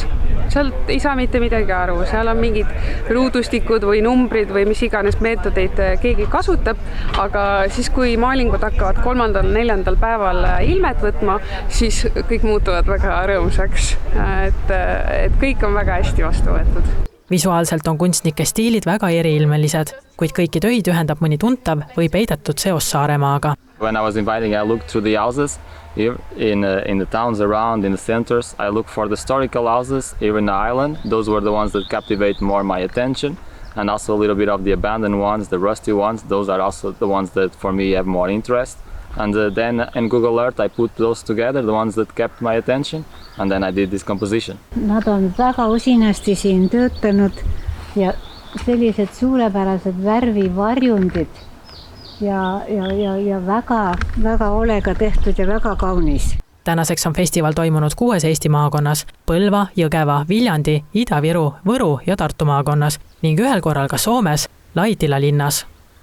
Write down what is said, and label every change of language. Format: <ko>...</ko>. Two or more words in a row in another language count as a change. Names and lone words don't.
<et>Sealt ei saa mitte midagi aru, seal on mingid ruudustikud või numbrid või mis iganes meetodeid keegi kasutab, aga siis kui maalingud hakkavad 3.–4. päeval ilmet võtma, siis kõik muutuvad väga rõõmsaks, et kõik on väga hästi vastu võetud. Visuaalselt on kunstnike stiilid väga eriilmelised, kuid kõiki töid ühendab mõni tuntav või peidetud seos Saaremaaga.</et> <en>When I was inviting, I looked through the houses here in the towns around, in the centers. I looked for the historical houses here in the island. Those were the ones that captivate more my attention. And also a little bit of the abandoned ones, the rusty ones. Those are also the ones that for me have more interest. And then in Google Earth I put those together, the ones that kept my attention, and then I did this composition.</en> <et>Nad on väga usinasti siin töötanud ja sellised suurepärased värvivarjundid ja väga olega tehtud ja väga kaunis. Tänaseks on festival toimunud 6 Eesti maakonnas, Põlva, Jõgeva, Viljandi, Ida-Viru, Võru ja Tartu maakonnas ning ühel korral ka Soomes, Laitila linnas.</et>